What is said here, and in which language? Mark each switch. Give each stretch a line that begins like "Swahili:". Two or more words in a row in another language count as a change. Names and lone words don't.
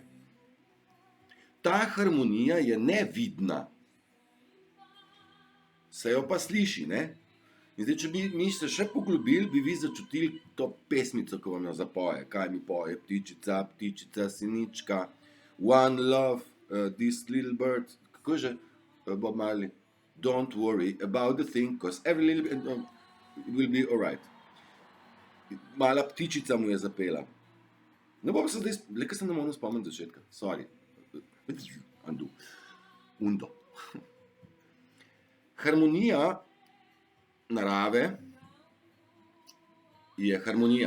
Slovenian: Bravo, res je. ta harmonija je nevidna. Se jo pa sliši, ne? In zdaj, če bi mi se še poglobili, bi vi začutili to pesmico, ko vam jo zapoje. Kaj mi poje? Ptičica, ptičica, sinička,
English: one love, this little bird.
Slovenian: Kako je že? Bob Marley.
English: Don't worry about the thing, cause every little bit will be alright.
Slovenian: Mala ptičica mu je zapela. Ne bom se zdaj, le ker se ne morem spomniti začetka.
English: Sorry. Undo.
Slovenian: Harmonija narave je harmonija.